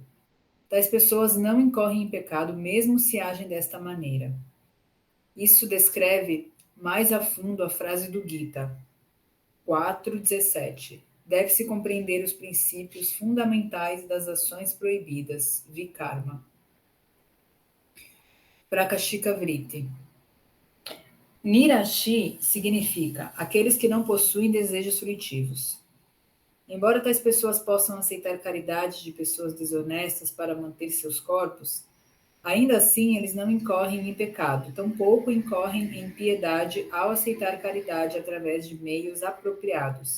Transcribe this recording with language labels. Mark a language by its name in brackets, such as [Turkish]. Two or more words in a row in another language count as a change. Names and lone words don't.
[Portuguese] Tais pessoas não incorrem em pecado mesmo se agem desta maneira. Isso descreve mais a fundo a frase do Gita 4:17. Deve-se compreender os princípios fundamentais das ações proibidas, vikarma. Prakashika Vritti. Nirashi significa aqueles que não possuem desejos fruitivos. Embora tais pessoas possam aceitar caridade de pessoas desonestas para manter seus corpos, ainda assim eles não incorrem em pecado, tampouco incorrem em piedade ao aceitar caridade através de meios apropriados.